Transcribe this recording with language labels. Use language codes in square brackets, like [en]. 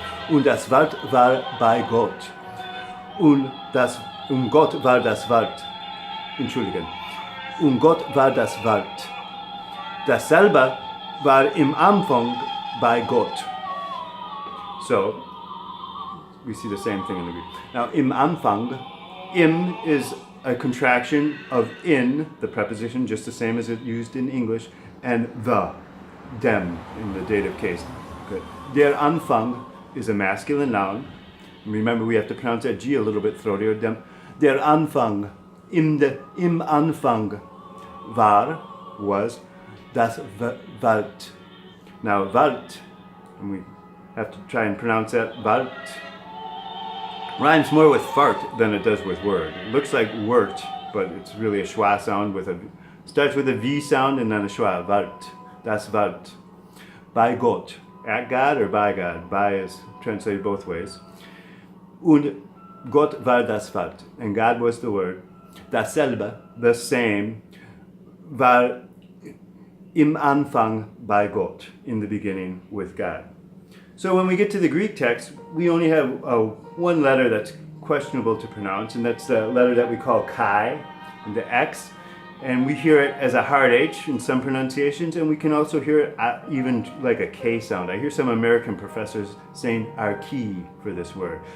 [de] Und das Wort war bei Gott. Und Gott war das Wort. Entschuldigen. Und Gott war das Wort. Dasselbe war im Anfang [en] by God. So, we see the same thing in the Greek. Now, im Anfang, im is a contraction of in, the preposition, just the same as it used in English, and the, dem, in the dative case. Good. Der Anfang is a masculine noun. Remember, we have to pronounce that G a little bit throatier. Der Anfang, im Anfang war, was, das Wort. Now, Wort, and we Have to try and pronounce that. Wart. Rhymes more with fart than it does with word. It looks like wort, but it's really a schwa sound with a, starts with a V sound and then a schwa. [de] Wart. Das Wart. Bei Gott. [en] At God or by God. By is translated both ways. [de] Und Gott war das Wort. [en] And God was the word. [de] Dasselbe, [en] the same, [de] war im Anfang bei Gott, [en] in the beginning with God. So when we get to the Greek text, we only have one letter that's questionable to pronounce, and that's the letter that we call chi, the X, and we hear it as a hard H in some pronunciations, and we can also hear it even like a K sound. I hear some American professors saying archi for this word.